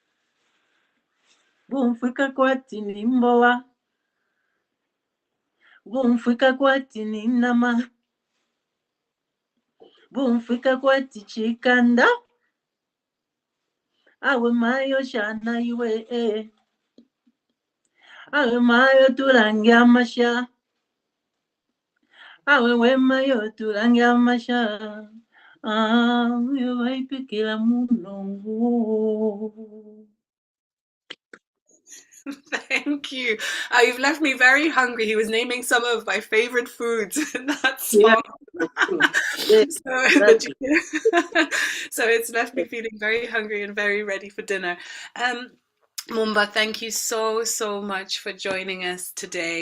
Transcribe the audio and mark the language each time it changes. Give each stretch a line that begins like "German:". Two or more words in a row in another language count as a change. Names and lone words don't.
Bemba: bumfika kwati nimboa, bumfika kwati ninama, bumfika kwati chikanda, awe mayo shana iwe, awe mayo tulangia amasha, awe wemayo tulangia amasha, yo vaipikila munongo.
English: Thank you. You've left me very hungry. He was naming some of my favorite foods in that Yeah. song. So it's left me feeling very hungry and very ready for dinner. Mumba, thank you so much for joining us today.